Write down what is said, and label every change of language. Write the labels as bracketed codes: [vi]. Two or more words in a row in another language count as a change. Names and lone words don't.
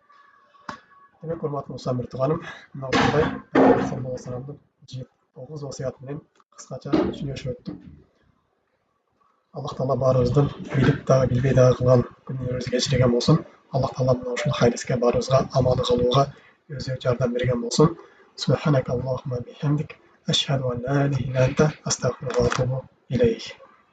[ky] Демек, урматтуу Мусамир тууганым, мына ушундай Пайгамбар [ar] صلى الله عليه وسلم [ky] 9 васыят менен кыскача сүйлөшүп өттүк. Аллах Таала баарыбыздын билип дагы билбей дагы кылган күнөөбүздү кечирген болсун. Аллах Таала мына ушул хайр-иске баарыбызга амалы кылууга өзү жардам берген болсун. [ar] سبحانك اللهم وبحمدك أشهد أن لا إله إلا أنت أستغفرك وأتوب إليك.